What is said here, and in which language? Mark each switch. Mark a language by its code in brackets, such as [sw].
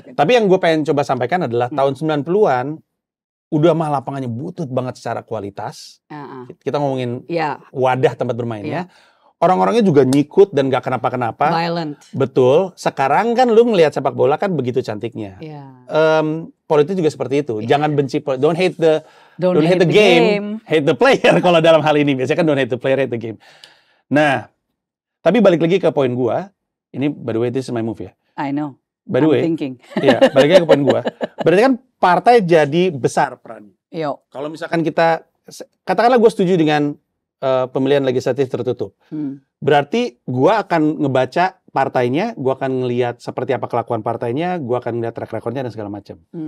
[id] Tapi yang gue pengen coba sampaikan adalah tahun 90-an udah mah lapangannya butut banget secara kualitas. Kita ngomongin wadah tempat bermainnya. Orang-orangnya juga nyikut dan gak kenapa-kenapa. [en] Violent. [id] Betul. Sekarang kan lu ngelihat sepak bola kan begitu cantiknya. Politik juga seperti itu. Jangan benci, [en] don't hate the game, hate the player [id] kalau dalam hal ini. Biasanya kan [en] don't hate the player, hate the game. [id] Nah, tapi balik lagi ke poin gua. [en] Ini by the way this is my move ya. I know. By the way, thinking. [id] Iya, balik lagi ke poin gua. Berarti kan partai jadi besar perannya. Kalau misalkan kita, katakanlah gue setuju dengan pemilihan legislatif tertutup. Berarti gua akan ngebaca partainya, gua akan ngelihat seperti apa kelakuan partainya, gua akan ngelihat track recordnya dan segala macam.